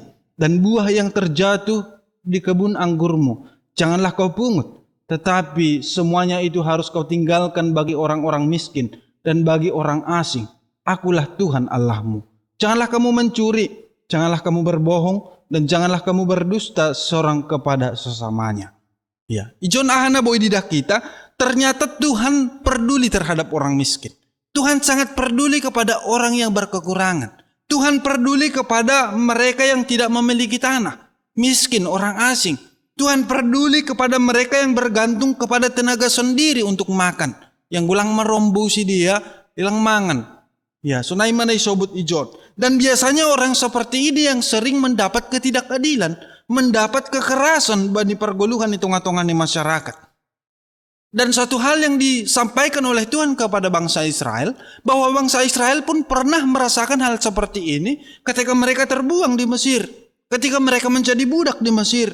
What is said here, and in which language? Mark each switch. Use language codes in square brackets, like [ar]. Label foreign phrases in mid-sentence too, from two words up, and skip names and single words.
[id] Dan buah yang terjatuh di kebun anggurmu, janganlah kau pungut. Tetapi semuanya itu harus kau tinggalkan bagi orang-orang miskin dan bagi orang asing. Akulah Tuhan Allahmu. Janganlah kamu mencuri, janganlah kamu berbohong, dan janganlah kamu berdusta seorang kepada sesamanya. Ya, [bts] ijon ahana boy didak kita, [id] ternyata Tuhan peduli terhadap orang miskin. Tuhan sangat peduli kepada orang yang berkekurangan. Tuhan peduli kepada mereka yang tidak memiliki tanah, miskin, orang asing. Tuhan peduli kepada mereka yang bergantung kepada tenaga sendiri untuk makan. [bts] Yang gulang merombosi dia, ilang mangan. Ya, sunai mana isobut ijon. [id] Dan biasanya orang seperti ini yang sering mendapat ketidakadilan, mendapat kekerasan bagi pergoluhan hitung-hitungan di masyarakat. Dan satu hal yang disampaikan oleh Tuhan kepada bangsa Israel, bahwa bangsa Israel pun pernah merasakan hal seperti ini ketika mereka terbuang di Mesir, ketika mereka menjadi budak di Mesir.